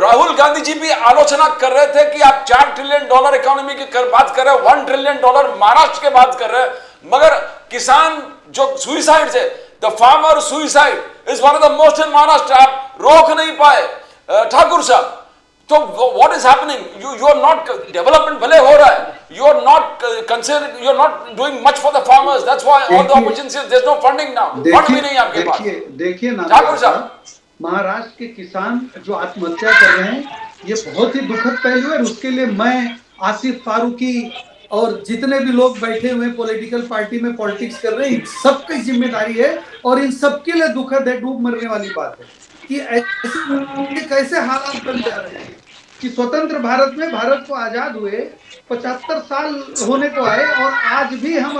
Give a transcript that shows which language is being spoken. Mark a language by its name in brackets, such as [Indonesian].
[Hindi] राहुल गांधी जी भी आलोचना कर रहे थे कि आप $4 ट्रिलियन इकोनॉमी की बात कर रहे हैं, $1 ट्रिलियन महाराष्ट्र के बात कर रहे हैं, मगर किसान जो सुइसाइड है, [English] the farmer suicide is one of the most in Maharashtra, [Hindi] आप रोक नहीं पाए। [English] ठाकुर साहब, तो what is happening? You are not, development [Hindi] भले हो रहा है, [English] you are not considering, you are not doing much for the farmers. That's why all the opportunities, there's no funding now. [Hindi] Fund भी नहीं आपके पास। देखिए ना ठाकुर साहब, महाराष्ट्र के किसान जो आत्महत्या कर रहे हैं, ये बहुत ही दुखद पहलू है। उसके लिए मैं आसिफ फारूकी और जितने भी लोग बैठे हुए पॉलिटिकल पार्टी में पॉलिटिक्स कर रहे हैं, सबकी जिम्मेदारी है और इन सबके लिए दुखद है, डूब मरने वाली बात है कि ऐसे कैसे हालात बन जा रहे हैं कि स्वतंत्र भारत में, भारत को आजाद हुए 75 साल होने को आए और आज भी हम